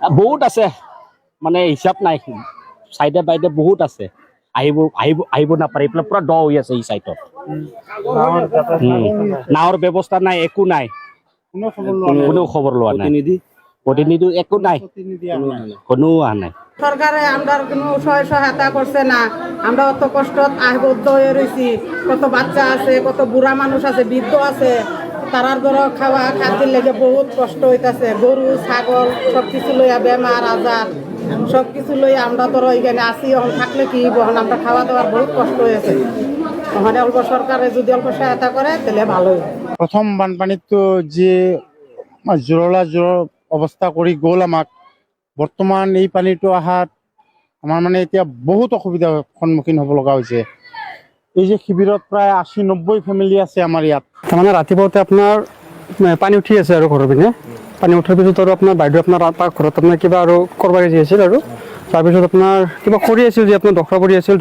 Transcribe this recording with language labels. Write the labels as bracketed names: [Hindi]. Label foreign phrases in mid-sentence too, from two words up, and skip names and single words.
[Assamese] বহুত আছে, মানে হিচাপ নাই, চাইডে বাইডে বহুত আছে। আহিব নাপাৰে, এইফালে পুৰা দ হৈ আছে এই চাইডত। নাৱৰ ব্যৱস্থা নাই, একো নাই, কোনো খবৰ লোৱা নাই, প্ৰতিনিধি একো নাই, কোনো অহা নাই। [Bangla] সরকারে আমরা কোনো সহায়তা করছে না। আমরা অত কষ্ট আবদ্ধ হয়ে রয়েছি। কত বাচ্চা আছে, কত বুড়া মানুষ আছে, বৃদ্ধ আছে, তারার ধরো খাওয়া খাদ্যের লেগে বহুত কষ্ট হইতাছে। গরু ছাগল সব কিছু লইয়া বেমার আজার সব কিছু লইয়া আমরা ধরো এখানে আসি। এখন থাকলে কি বহন আমরা খাওয়া দাওয়ার বহুত কষ্ট হয়েছে। ওখানে অল্প সরকারে যদি অল্প সহায়তা করে তাহলে ভালোই। [Assamese] প্ৰথম বানপানীটো যি জোৰলা অৱস্থা কৰি গ'ল আমাক, বৰ্তমান এই পানীটো অহাত আমাৰ মানে এতিয়া বহুত অসুবিধাৰ সন্মুখীন হ'ব লগা হৈছে। এই যে শিবিৰত প্ৰায় 80-90 ফেমিলি আছে আমাৰ ইয়াত। তাৰমানে ৰাতিপুৱাতে আপোনাৰ পানী উঠি আছে আৰু ঘৰৰ পিনে পানী উঠাৰ পিছত আৰু আপোনাৰ বাইদেউ আপোনাৰ ঘৰত আপোনাৰ কিবা আৰু কৰিব যি আছিল আৰু তাৰপিছত আপোনাৰ কিবা কৰি আছিল যে আপোনাৰ দখৰা কৰি আছিল।